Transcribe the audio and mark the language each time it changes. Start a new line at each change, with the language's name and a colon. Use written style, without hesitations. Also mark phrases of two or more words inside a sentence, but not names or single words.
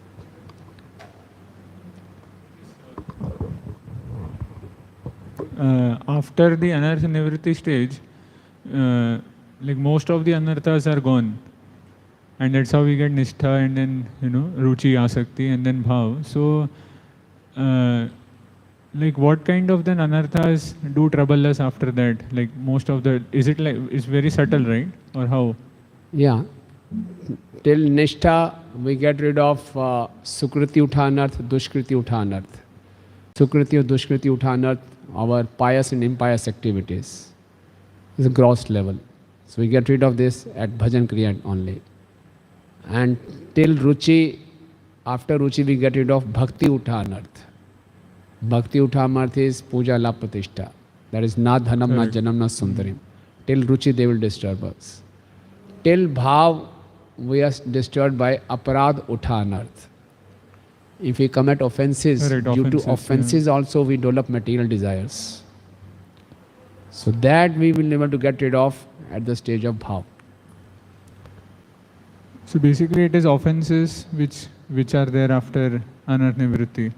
English: After the
Sanskrit: anartha nivritti
English: stage, like most of the anarthas are gone, and that's how we get nishtha and then ruchi, asakti, and then bhav. So, like what kind of then anarthas do trouble us after that? Like most of is it like it's very subtle, right? Or how? Yeah. Till nishtha, we get rid of
Sanskrit: sukriti utha anarth, dushkriti utha anarth. Sukriti or dushkriti utha anarth,
English: our pious and impious activities, is a gross level. So we get rid of this at
Sanskrit: bhajan kriya
English: only. And till ruchi, after ruchi we get rid of
Sanskrit: bhakti utha anarth. Bhakti utha anarth is puja la pratishtha.
English: That is
Sanskrit: na dhanam, na janam, na sundarim.
English: Till ruchi they will disturb us. Till bhav we are disturbed by
Sanskrit: aparad utha anarth.
English: If we commit offenses, due to offenses also we develop material desires. So that we will be able to get rid of at the stage of bhav. So basically it is offenses which which are there after
Sanskrit: anartha nivritti.